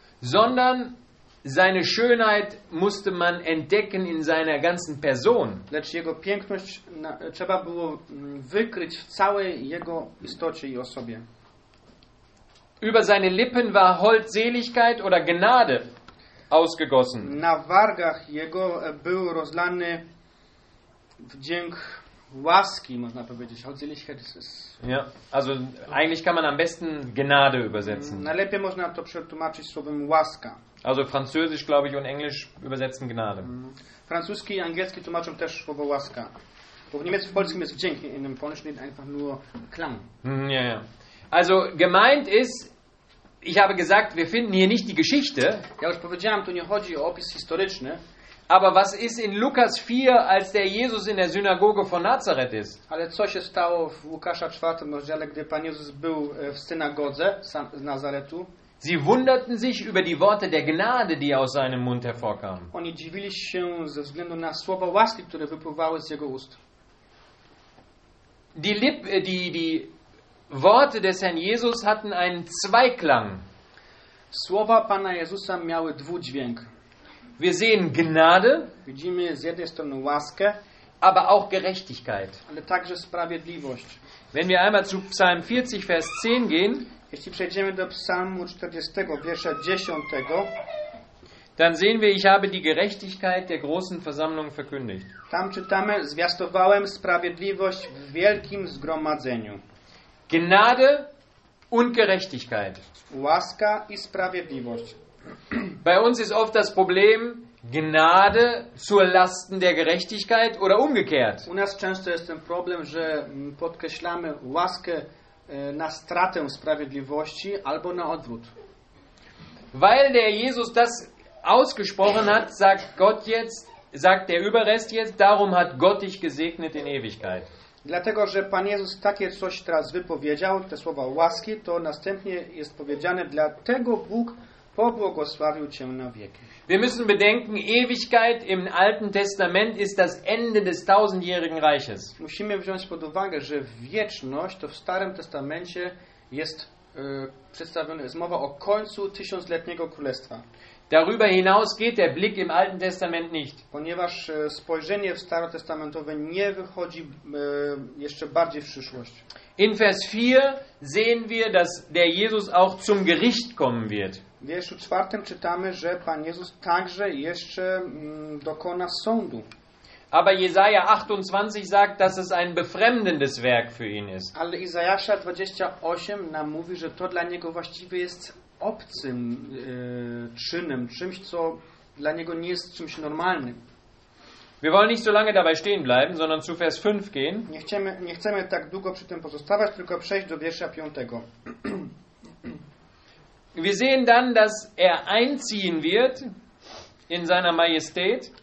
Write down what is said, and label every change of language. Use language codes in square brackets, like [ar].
[de] Sondern seine Schönheit musste man entdecken in seiner ganzen Person. [pl] Lecz jego piękność trzeba było wykryć w całej jego istocie i osobie. [de] Über seine Lippen war Holdseligkeit oder Gnade ausgegossen. [pl] Na wargach jego był rozlany wdzięk łaski, można powiedzieć. [de] Holdseligkeit ist es. Ja, also eigentlich kann man am besten Gnade übersetzen. [pl] Najlepiej można to przetłumaczyć słowem łaska. [de] Also französisch, glaube ich, und englisch übersetzen Gnade. [pl] Francuski i angielski tłumaczą też słowo łaska. Bo w niemieckim, w polskim jest wdzięk, [de] in dem polnischen einfach nur Klang. Ja, ja. Also gemeint ist, ich habe gesagt, wir finden hier nicht die Geschichte. [pl] Ja, już powiedziałem, tu nie chodzi o opis historyczny. [de] Aber was ist in Lukas 4, als der Jesus in der Synagoge von Nazareth ist? [pl] Ale co się stało w Łukasza 4 rozdziale, gdy Pan Jezus był w synagodze z Nazaretu? [de] Sie wunderten sich über die Worte der Gnade, die aus seinem Mund hervorkamen. [pl] Oni dziwili się ze względu na słowa łaski, które wypływały z jego ust. [de] die Worte des Herrn Jesus hatten einen Zweiklang. [pl] Słowa Pana Jezusa miały dwudźwięk. [de] Wir sehen Gnade, [pl] widzimy z jednej strony łaskę, [de] aber auch Gerechtigkeit. [pl] Ale także sprawiedliwość. [de] Wenn wir einmal zu Psalm 40, Vers 10 gehen, [pl] jeśli przejdziemy do Psalmu 40, wiersza 10, [de] dann sehen wir, ich habe die Gerechtigkeit der großen Versammlung verkündigt. [pl] Tam czytamy, zwiastowałem sprawiedliwość w wielkim zgromadzeniu. [de] Gnade und Gerechtigkeit. [pl] Łaska i sprawiedliwość. [de] Bei uns ist oft das Problem Gnade zu Lasten der Gerechtigkeit oder umgekehrt. [pl] U nas często jest ten problem, że podkreślamy łaskę na stratę sprawiedliwości albo na odwrót. [de] Weil der Jesus das ausgesprochen hat, sagt der Überrest jetzt, darum hat Gott dich gesegnet in Ewigkeit. [pl] Dlatego, że Pan Jezus takie coś teraz wypowiedział, te słowa łaski, to następnie jest powiedziane, dlatego Bóg pobłogosławił cię na wieki. [de] Wir müssen bedenken, Ewigkeit im Alten Testament ist das Ende des tausendjährigen Reiches. [pl] Musimy wziąć pod uwagę, że wieczność to w Starym Testamencie jest przedstawione, jest mowa o końcu tysiącletniego królestwa. [de] Darüber hinaus geht der Blick im Alten Testament nicht. [pl] Ponieważ spojrzenie w Starotestamentowe nie wychodzi jeszcze bardziej w przyszłość. [de] In Vers 4 sehen wir, dass der Jesus auch zum Gericht kommen wird. [pl] W wierszu 4 czytamy, że Pan Jezus także jeszcze dokona sądu. [de] Aber Jesaja 28 sagt, dass es ein befremdendes Werk für ihn ist. [pl] Ale Izajasza 28 nam mówi, że to dla niego właściwie jest obcym czynem, czymś, co dla niego nie jest czymś normalnym. [de] Wir wollen nicht so lange dabei stehen bleiben, sondern zu Vers 5 gehen. [pl] Nie chcemy tak długo przy tym pozostawać, tylko przejść do wiersza 5. [de] Wir sehen dann, dass er einziehen wird in seiner Majestät.